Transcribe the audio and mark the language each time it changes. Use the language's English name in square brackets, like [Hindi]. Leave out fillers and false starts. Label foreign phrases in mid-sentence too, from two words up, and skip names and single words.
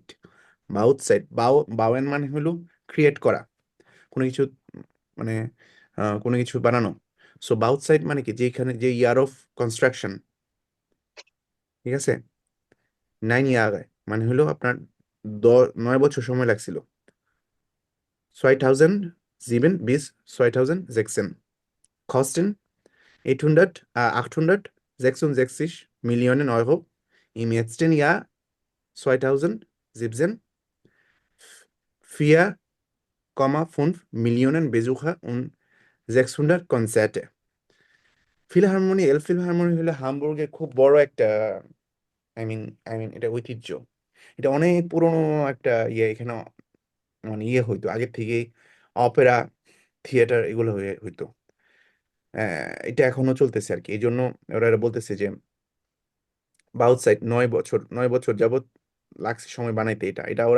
[German] Bauzeit, [Bangla] বাউএন মানে হলো ক্রিয়েট করা, কোনো কিছু, মানে কোনো কিছু বানানো। সো [German] Bauzeit [Bangla] মানে কি, যেখানে যে [English] year of construction, [Bangla] ঠিক আছে। 9 ইয়ার মানে হলো আপনার 9 বছর সময় লাগছিল। [German] 2007 bis 2016 kosten 866 Millionen Euro im letzten Jahr 2017, 4,5 Millionen Besucher und 600 Konzerte। [Bangla] ফিলহারমোনি, এল ফিলহারমোনি হলো হামবুর্গের খুব বড় একটা, [English] I mean [Bangla] এটা ঐতিহ্য। এটা অনেক পুরনো একটা ইয়ে, এখানে মানে ইয়ে হইতো আগের থেকেই, অপেরা থিয়েটার এগুলো হইতো। এটা এখনো চলতেছে আর কি, এই জন্য ওরা বলতেছে যে [German] Bauzeit [Bangla] 9 বছর, 9 বছর যাবত লাগছে সময় বানাইতে।